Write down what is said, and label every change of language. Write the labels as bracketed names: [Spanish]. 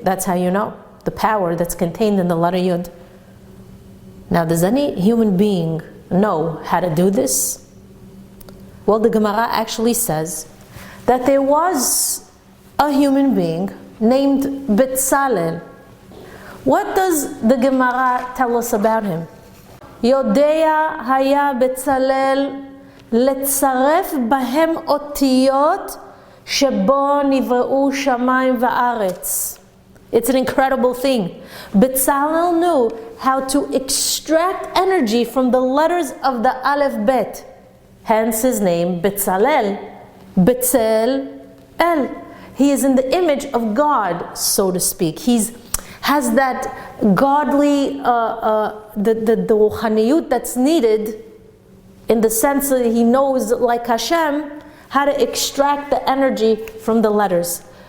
[English] That's how you know the power that's contained in the letter Yud. Now, does any human being know how to do this? Well, the Gemara actually says that there was a human being named Betzalel. What does the Gemara tell us about him? [Hebrew] יודע היה בצלאל לצרף בהם אותיות שבו נבראו שמיים וארץ. [English] It's an incredible thing. Betzalel knew how to extract energy from the letters of the Aleph Bet. Hence his name, Betzalel. Betzel El. He is in the image of God, so to speak. He's has that godly, the ruchaniyut that's needed, in the sense that he knows, like Hashem, how to extract the energy from the letters.